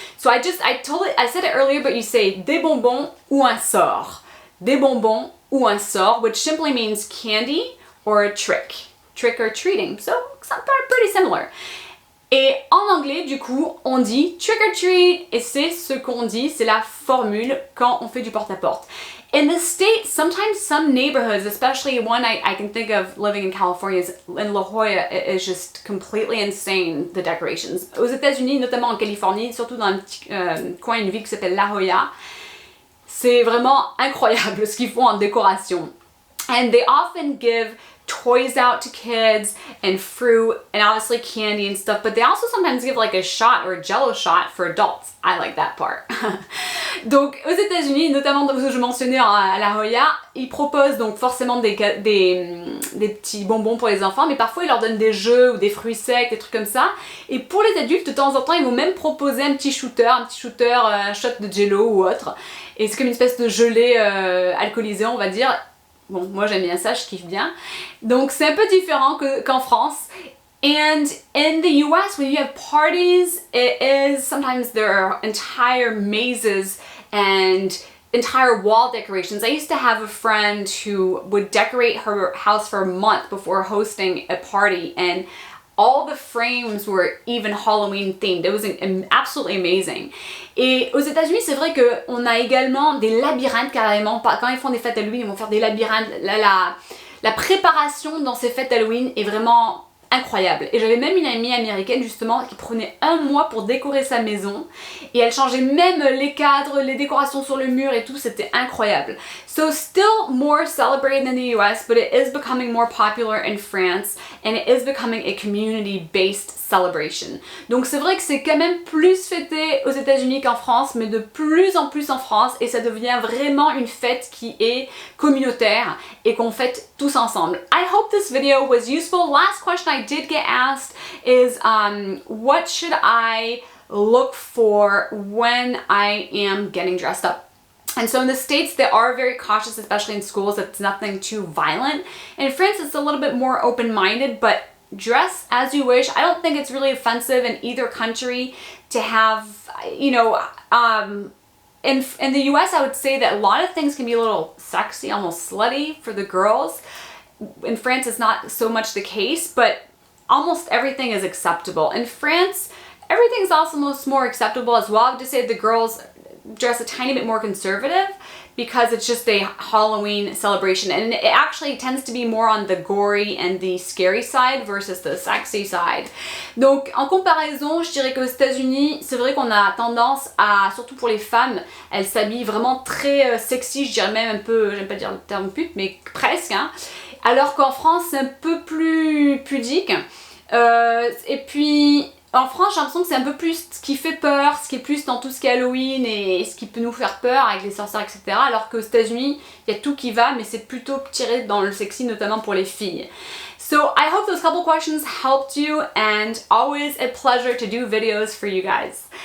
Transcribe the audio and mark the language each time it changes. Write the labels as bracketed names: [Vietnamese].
[English] So I said it earlier, but you say [French] des bonbons ou un sort. Des bonbons ou un sort, [English] which simply means candy or a trick. Trick or treating. So pretty similar. [French] Et en anglais, du coup, on dit [English] trick or treat, [French] et c'est ce qu'on dit, c'est la formule quand on fait du porte-à-porte. [English] In the States, sometimes some neighborhoods, especially one I can think of living in California, in La Jolla, is just completely insane, the decorations. [French] Aux États-Unis, notamment en Californie, surtout dans un petit coin, une ville qui s'appelle La Jolla, c'est vraiment incroyable ce qu'ils font en décoration. [English] And they often give toys out to kids and fruit and obviously candy and stuff, but they also sometimes give like a shot or a jello shot for adults. I like that part. [French] Donc aux États-Unis, notamment comme je mentionnais à La Jolla, ils proposent donc forcément des petits bonbons pour les enfants, mais parfois ils leur donnent des jeux ou des fruits secs, des trucs comme ça. Et pour les adultes, de temps en temps, ils vont même proposer un shooter, un shot de jello ou autre. Et c'est comme une espèce de gelée alcoolisée, on va dire. Bon, moi j'aime bien ça, je kiffe bien. Donc c'est un peu différent qu'en France. [English] And in the US, when you have parties, it is sometimes there are entire mazes and entire wall decorations. I used to have a friend who would decorate her house for a month before hosting a party, and all the frames were even Halloween themed. It was absolutely amazing. [French] Et aux États-Unis, c'est vrai qu'on a également des labyrinthes carrément. Quand ils font des fêtes Halloween, ils vont faire des labyrinthes. La préparation dans ces fêtes Halloween est vraiment incroyable. Et j'avais même une amie américaine justement qui prenait un mois pour décorer sa maison et elle changeait même les cadres, les décorations sur le mur et tout, c'était incroyable. [English] So still more celebrated in the US, but it is becoming more popular in France and it is becoming a community-based celebration. [French] Donc c'est vrai que c'est quand même plus fêté aux États-Unis qu'en France, mais de plus en plus en France, et ça devient vraiment une fête qui est communautaire et qu'on fête tous ensemble. [English] I hope this video was useful. Last question I did get asked is what should I look for when I am getting dressed up? And so in the States, they are very cautious, especially in schools, that it's nothing too violent. In France, it's a little bit more open-minded, but dress as you wish. I don't think it's really offensive in either country to have, you know, in the US, I would say that a lot of things can be a little sexy, almost slutty for the girls. In France, it's not so much the case, but almost everything is acceptable. In France, everything's also more acceptable as well. I would just say the girls dress a tiny bit more conservative because it's just a Halloween celebration, and it actually tends to be more on the gory and the scary side versus the sexy side. [French] Donc en comparaison, je dirais qu'aux États-Unis, c'est vrai qu'on a tendance à, surtout pour les femmes, elles s'habillent vraiment très sexy, je dirais même un peu, j'aime pas dire le terme pute, mais presque, hein. Alors qu'en France, c'est un peu plus pudique. Et puis en France, j'ai l'impression que c'est un peu plus ce qui fait peur, ce qui est plus dans tout ce qui est Halloween et ce qui peut nous faire peur avec les sorcières, etc. Alors qu'aux États-Unis, il y a tout qui va, mais c'est plutôt tiré dans le sexy, notamment pour les filles. [English] So I hope those couple questions helped you, and always a pleasure to do videos for you guys.